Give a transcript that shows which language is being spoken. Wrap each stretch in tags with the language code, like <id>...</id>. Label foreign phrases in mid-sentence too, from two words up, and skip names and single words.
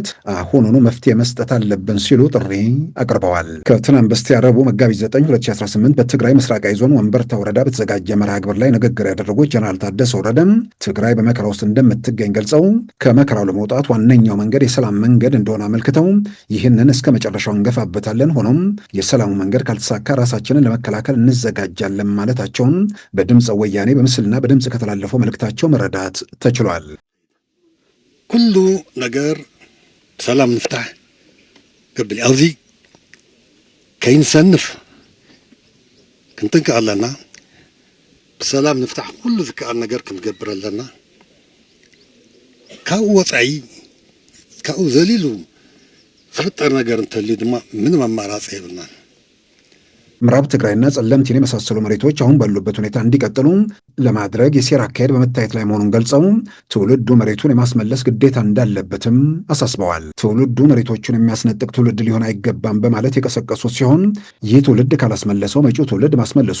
<am>አሁኑኑ መፍትሄ መስጠት አለብን ሲሉ ጥሪ አቅርበዋል። ከትናንት በስቲያ ረቡዕ መጋቢት 9 2018 በትግራይ ምስራቃዊ ዞን ወንበርታ ወረዳ በተዘጋጀ መርሃ ግብር ላይ ንግግር ያደረጉት ጀነራል ታደሰ ወረደም ትግራይ በመከራ ውስጥ እንደምትገኝ ገልጸው ከመከራው ለመውጣት ዋነኛው መንገድ የሰላም መንገድ እንደሆነ አመልክተው ይህንን እስከ መጨረሻው እንገፋበታለን፣ ሆኖም የሰላሙ መንገድ ካልተሳካ ራሳችንን ለመከላከል እንዘጋጃለን ማለታቸውን በድምፀ ወያኔ በምስልና በድምፅ ከተላለፈው መልእክታቸው መረዳት ተችሏል።</am> <ti>ኩሉ ነገር ሰላም ንፍታሕ ግብል ኣብዚ ከይንሰንፍ ክንጥንቀቕ ኣለና። ብሰላም ንፍታሕ ኩሉ ዝከኣል ነገር ክንገብር ኣለና። ካብኡ ወፃኢ ካብኡ ዘሊሉ ዝፍጠር ነገር እንተልዩ ድማ ምንም አማራጭ የብልናን።</ti> <am>ምዕራብ ትግራይና ጸለምቲን የመሳሰሉ መሬቶች አሁን ባሉበት ሁኔታ እንዲቀጥሉ ለማድረግ የሴራ አካሄድ በመታየት ላይ መሆኑን ገልጸው ትውልዱ መሬቱን የማስመለስ ግዴታ እንዳለበትም አሳስበዋል። ትውልዱ መሬቶቹን የሚያስነጥቅ ትውልድ ሊሆን አይገባም በማለት የቀሰቀሱት ሲሆን ይህ ትውልድ ካላስመለሰው መጪው ትውልድ ማስመለሱ</am>